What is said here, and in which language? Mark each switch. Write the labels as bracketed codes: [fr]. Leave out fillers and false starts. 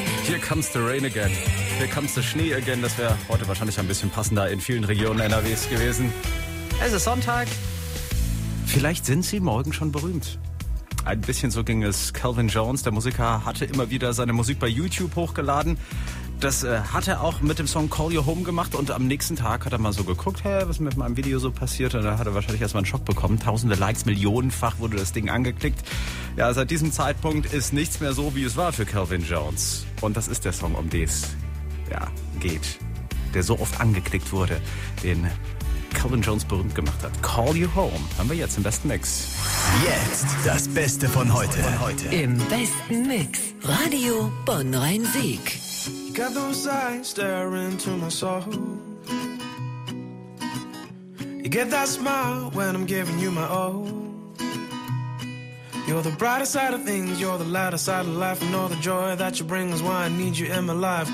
[en] Here comes the rain again. Here comes the Schnee again. [de] Das wäre heute wahrscheinlich ein bisschen passender in vielen Regionen NRWs gewesen. Es ist Sonntag. Vielleicht sind sie morgen schon berühmt. Ein bisschen so ging es Calvin Jones. Der Musiker hatte immer wieder seine Musik bei YouTube hochgeladen. Das hat er auch mit dem Song Call Your Home gemacht. Und am nächsten Tag hat er mal so geguckt, hey, was ist mit meinem Video so passiert? Und da hat er wahrscheinlich erstmal einen Schock bekommen. Tausende Likes, millionenfach wurde das Ding angeklickt. Ja, seit diesem Zeitpunkt ist nichts mehr so, wie es war für Calvin Jones. Und das ist der Song, um den es ja, geht. Der so oft angeklickt wurde, den Calvin Jones berühmt gemacht hat. Call You Home. Haben wir jetzt im besten Mix. Jetzt das Beste von heute. Im besten Mix. Radio Bonn Rhein-Sieg. [en] You got those eyes staring to my soul. You get that smile when I'm giving you my all. You're the brighter side of things. You're the lighter side of life. And all the joy that you bring is why I need you in my life.